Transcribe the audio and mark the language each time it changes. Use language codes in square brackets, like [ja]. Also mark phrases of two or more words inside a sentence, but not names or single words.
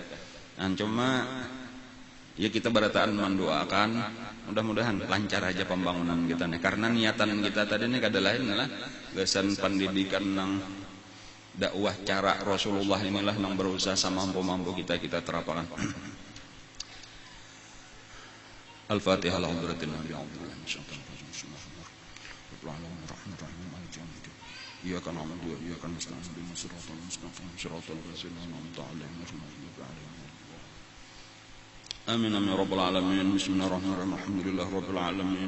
[bjn] Cuma ya kita berataan mendoakan mudah-mudahan lancar aja pembangunan kita nih, karena niatan kita tadi nih kada lain lah gasan pendidikan nang dakwah cara Rasulullah inilah nang berusaha mampu-mampu kita terapkan. [ar] Al-Fatihah. إياك نعبد وإياك نستعين اهدنا الصراط المستقيم صراط الذين أنعمت عليهم غير المغضوب عليهم. آمين يا رب العالمين. بسم الله الرحمن الرحيم. الحمد لله رب العالمين.